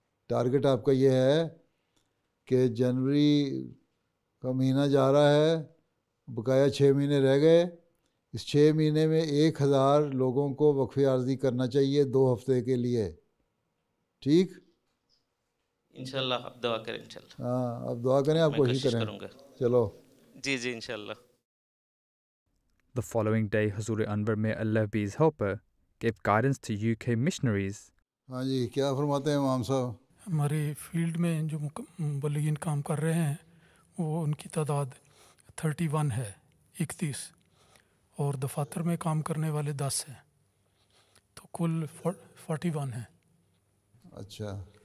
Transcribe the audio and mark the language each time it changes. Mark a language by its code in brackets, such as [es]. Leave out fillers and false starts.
[ur] Target آپ کا یہ ہے کہ جنوری کا مہینہ جا رہا ہے، بقایا 6 مہینے رہ گئے. اس 6 مہینے میں 1000 لوگوں کو وقف عرضی کرنا چاہیے 2 ہفتے کے لیے. ٹھیک. انشاءاللہ آپ دعا کریں انشاءاللہ. ہاں آپ دعا کریں, آپ کوشش کریں. کروں گا. چلو. جی جی انشاءاللہ. [en] The following day, Hazur Anwar, may Allah be his helper, gave guidance to UK missionaries. [ur] ہاں جی, کیا فرماتے ہیں امام صاحب؟ ہماری فیلڈ میں جو مبلغین کام کر رہے ہیں وہ ان کی تعداد 31 ہے, 31, اور دفاتر میں کام کرنے والے 10 ہیں, تو کل 41 ہیں. اچھا.